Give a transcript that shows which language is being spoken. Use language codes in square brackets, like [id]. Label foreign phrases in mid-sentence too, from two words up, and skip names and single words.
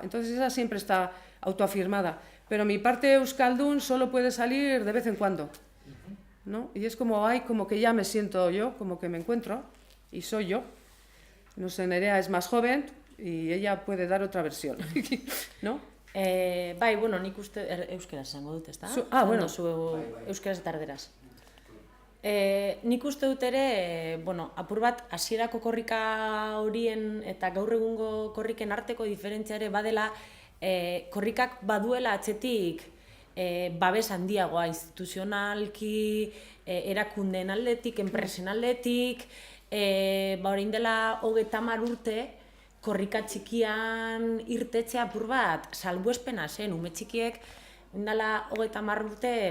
[es] Entonces esa siempre está autoafirmada. Pero mi parte euskaldun solo puede salir de vez en cuando, ¿no? Y es como, como que ya me siento yo, como que me encuentro y soy yo. No sé, Nerea es más joven y ella puede dar otra versión, ¿no? [eu] Bai, bueno, nik uste euskaraz esango dut, ezta? Bueno. Zu euskaraz eta erderaz. Nik uste dut ere, bueno, apur bat hasierako korrika horien eta gaur egungo korriken arteko diferentzia ere badela, korrikak baduela atzetik babes handiagoa instituzionalki, erakundeen aldetik, enpresen aldetik, orain dela 30 urte, korrika txikian irtetzea apur bat salbuespena zen, ume txikiek, indala 30 urte,